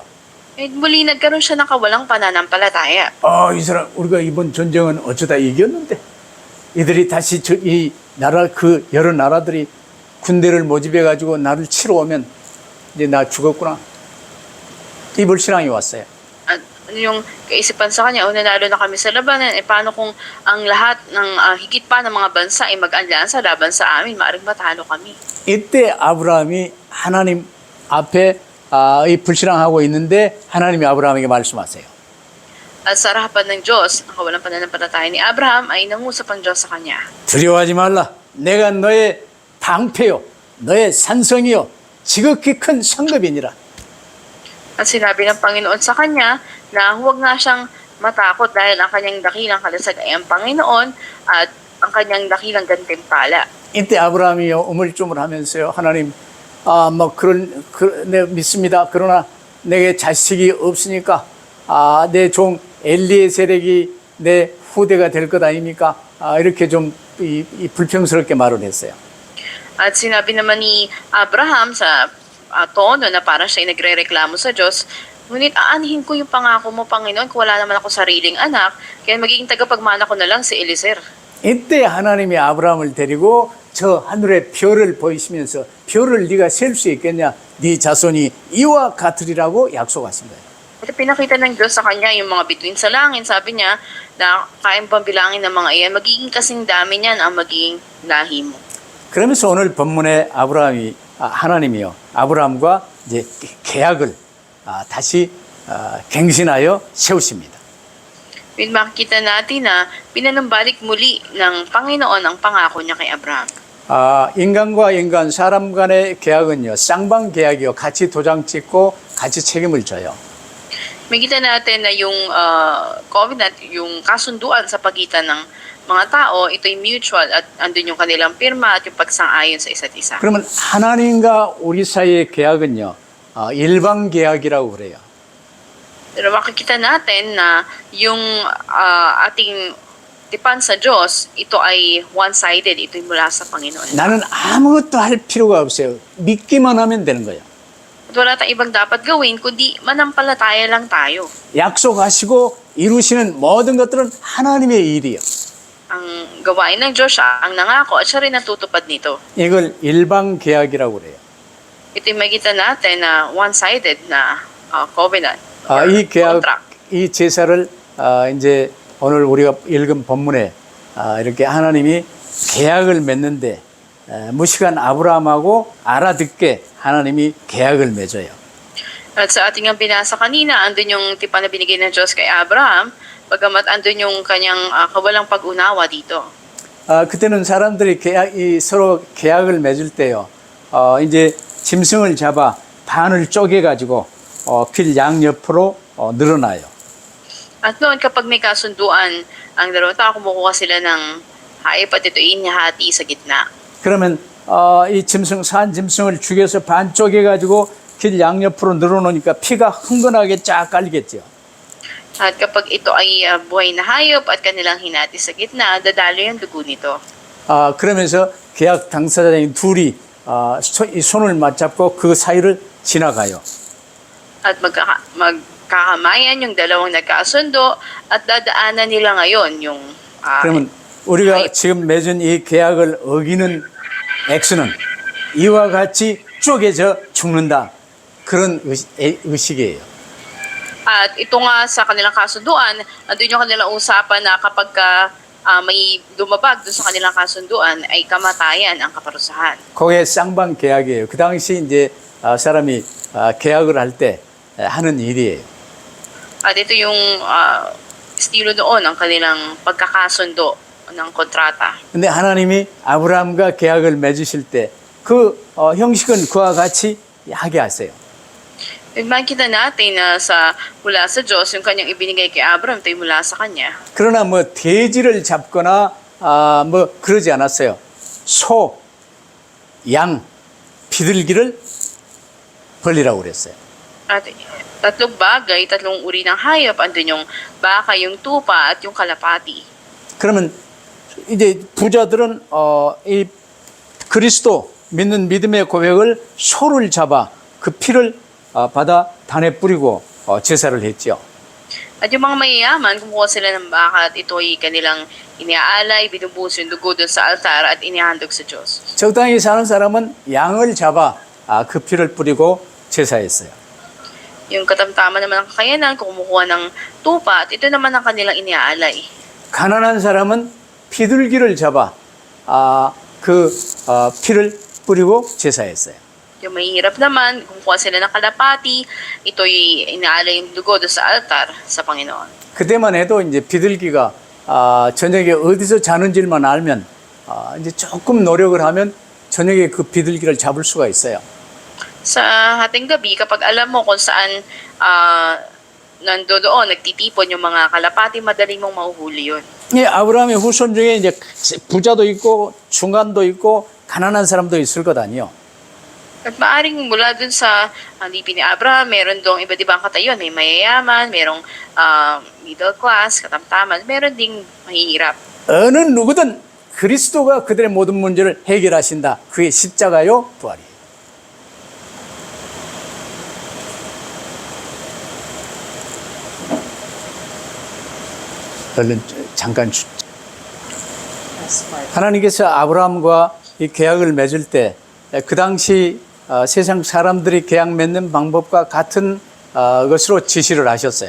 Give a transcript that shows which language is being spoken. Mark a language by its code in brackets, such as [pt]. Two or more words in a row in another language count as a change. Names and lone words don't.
[tl] At muli nagkaroon siya ng kawalang pananampalataya. [ko] 이 사람 우리가 이번 전쟁은 어쩌다 이겼는데 이들이 다시 이 나라 그 여러 나라들이 군대를 모집해 가지고 나를 치러 오면 이제 나 죽었구나. 이 불신앙이 왔어요. [tl] At yung kaisipan sa kanya, nanalo na kami sa labanan, paano kung ang lahat ng higit pa ng mga bansa ay mag-alyansa laban sa amin, maaaring matalo kami. [ko] 이때 아브라함이 하나님 앞에 이 불신앙하고 있는데 하나님이 아브라함에게 말씀하세요. [tl] At sa harapan ng Diyos, ang kawalang pananampalataya ni Abraham ay nangusap ang Diyos sa kanya. [ko] 두려워하지 말라. 내가 너의 방패요, 너의 산성이요, 지극히 큰 상급이니라. [tl] At sinabi ng Panginoon sa kanya na huwag nga siyang matakot dahil ang kanyang dakilang kalasag ay ang Panginoon at ang kanyang dakilang gantimpala. [ko] 이때 아브라함이요 우물쭈물하면서요 하나님 내 믿습니다. 그러나 내게 자식이 없으니까 내 종 엘리에셀이 내 후대가 될 것 아닙니까? 이렇게 좀 불평스럽게 말을 했어요. [tl] At sinabi naman ni Abraham sa tono na parang siya ay nagre-reklamo sa Diyos, ngunit aanhin ko yung pangako mo, Panginoon, kung wala naman ako sariling anak, kaya magiging tagapagmana ko na lang si Eliezer. [ko] 이때 하나님이 아브라함을 데리고 저 하늘의 별을 보이시면서 별을 네가 셀 수 있겠냐? 네 자손이 이와 같으리라고 약속하신 거예요. [tl] At pinakita ng Diyos sa kanya yung mga bituin sa langit, sabi niya na kayang pambilangin ng mga iyan, magiging kasing dami niyan ang magiging lahi mo. [ko] 그러면서 오늘 본문에 하나님이요 아브라함과 이제 계약을 다시 갱신하여 세우십니다. [tl] With makikita natin na pinanumbalik muli ng Panginoon ang pangako niya kay Abraham. [ko] 인간과 인간, 사람 간의 계약은요, 쌍방 계약이요. 같이 도장 찍고 같이 책임을 져요. [tl] Makikita natin na yung covenant, yung kasunduan sa pagitan ng mga tao, ito'y mutual at andun yung kanilang pirma at yung pagsang-ayon sa isa't isa. [ko] 그러면 하나님과 우리 사이의 계약은요, 일방 계약이라고 그래요. [tl] Pero makikita natin na yung ating tipan sa Diyos, ito ay one-sided, ito'y mula sa Panginoon. [ko] 나는 아무것도 할 필요가 없어요. 믿기만 하면 되는 거예요. [tl] At wala tayong ibang dapat gawin, kundi manampalataya lang tayo. [ko] 약속하시고 이루시는 모든 것들은 하나님의 일이에요. [tl] Ang gawain ng Diyos, siya ang nangako at siya rin natutupad nito. [ko] 이걸 일방 계약이라고 그래요. [tl] Ito'y makikita natin na one-sided na covenant. [ko] 이 계약, contract. 이 제사를 이제 오늘 우리가 읽은 본문에 이렇게 하나님이 계약을 맺는데 무식한 아브라함하고 알아듣게 하나님이 계약을 맺어요. [tl] At sa ating ang binasa kanina, andun yung tipan na binigay ng Diyos kay Abraham, bagamat andun yung kanyang kawalang pag-unawa dito. [ko] 그때는 사람들이 서로 계약을 맺을 때요. 이제 짐승을 잡아 반을 쪼개가지고 필 양옆으로 늘어나요. [tl] At noon, kapag may kasunduan, ang dalawang tao kumukuha sila ng hayop at ito inihati sa gitna. [ko] 그러면 이 산 짐승을 죽여서 반 쪼개가지고 길 양옆으로 늘어놓으니까 피가 흥건하게 쫙 깔리겠죠. [tl] At kapag ito ay buhay na hayop at kanilang hinati sa gitna, dadalo yung dugo nito. [ko] 그러면서 계약 당사자인 둘이 이 손을 맞잡고 그 사이를 지나가요. [tl] At magkakamayan yung dalawang nagkasundo at dadaanan nila ngayon yung [ko] 그러면 우리가 지금 맺은 이 계약을 어기는 액수는 이와 같이 쪼개져 죽는다. 그런 의식이에요. [tl] At ito nga sa kanilang kasunduan, andun yung kanilang usapan na kapag may lumabag dun sa kanilang kasunduan ay kamatayan ang kaparusahan. [ko] 그게 쌍방 계약이에요. 그 당시 이제 사람이 계약을 할 때 하는 일이에요. [tl] At ito yung estilo doon ang kanilang pagkakasundo ng kontrata. [ko] 근데 하나님이 아브라함과 계약을 맺으실 때 그 형식은 그와 같이 하게 하세요. [tl] Makikita natin na mula sa Diyos, yung kanyang ibinigay kay Abraham, ito'y mula sa kanya. [ko] 그러나 뭐 돼지를 잡거나 뭐 그러지 않았어요. 소, 양, 비둘기를 벌리라고 그랬어요. [tl] At tatlong bagay, tatlong uri ng hayop, andun yung baka, yung tupa, at yung kalapati. [ko] 그러면 이제 부자들은 이 그리스도 믿는 믿음의 고백을 소를 잡아 그 피를 바다 단에 뿌리고 제사를 했죠. [tl] At yung mga mayayaman, kumuha sila ng baka at ito'y kanilang iniaalay, binubuhos yung dugo doon sa altar at inihandog sa Diyos. [ko] 적당히 사는 사람은 양을 잡아 그 피를 뿌리고 제사했어요. [tl] Yung katamtaman naman ng kakayanan, kumukuha ng tupa at ito naman ang kanilang iniaalay. [ko] 가난한 사람은 비둘기를 잡아 그 피를 뿌리고 제사했어요. [tl] Yung mahihirap naman, kumukuha sila ng kalapati, ito'y inaalay yung dugo doon sa altar sa Panginoon. [ko] 그때만 해도 이제 비둘기가 저녁에 어디서 자는지만 알면 이제 조금 노력을 하면 저녁에 그 비둘기를 잡을 수가 있어요. [tl] Sa hating gabi, kapag alam mo kung saan nandoon, nagtitipon yung mga kalapati, madali mong mahuhuli yun. [ko] 예, 아브라함의 후손 중에 이제 부자도 있고 중간도 있고 가난한 사람도 있을 것 아니요. [tl] At maaring mula dun sa lipin ni Abraham, meron doong iba't ibang katayon. May mayayaman, merong [en] middle class, [tl] katamtaman, meron ding mahihirap. [ko] 어느 누구든 그리스도가 그들의 모든 문제를 해결하신다. 그게 십자가요, 부활이에요. 얼른 잠깐 하나님께서 아브라함과 이 계약을 맺을 때 그 당시 세상 사람들이 계약 맺는 방법과 같은 것으로 지시를 하셨어요.